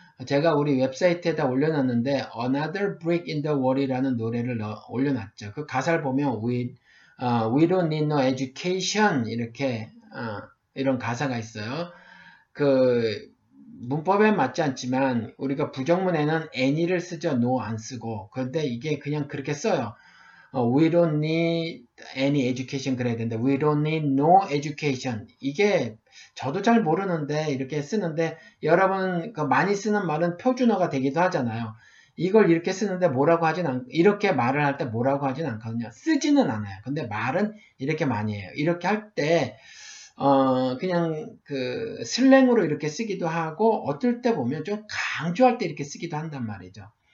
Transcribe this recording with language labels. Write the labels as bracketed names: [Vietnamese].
[Korean] 제가 우리 웹사이트에다 올려놨는데 Another Brick in the Wall이라는 노래를 올려놨죠. 그 가사를 보면 [English] We don't need no education [Korean] 이렇게 이런 가사가 있어요. 그 문법에 맞지 않지만 우리가 부정문에는 any를 쓰죠. no 안 쓰고. 그런데 이게 그냥 그렇게 써요. [English] We don't need any education [Korean] 그래야 되는데 [English] We don't need no education. [Korean] 이게 저도 잘 모르는데 이렇게 쓰는데 여러분 그 많이 쓰는 말은 표준어가 되기도 하잖아요. 이걸 이렇게 쓰는데 뭐라고 하진 않, 이렇게 말을 할때 뭐라고 하진 않거든요. 쓰지는 않아요. 근데 말은 이렇게 많이 해요. 이렇게 할 때, 그냥 그 슬랭으로 이렇게 쓰기도 하고, 어떨 때 보면 좀 강조할 때 이렇게 쓰기도 한단 말이죠.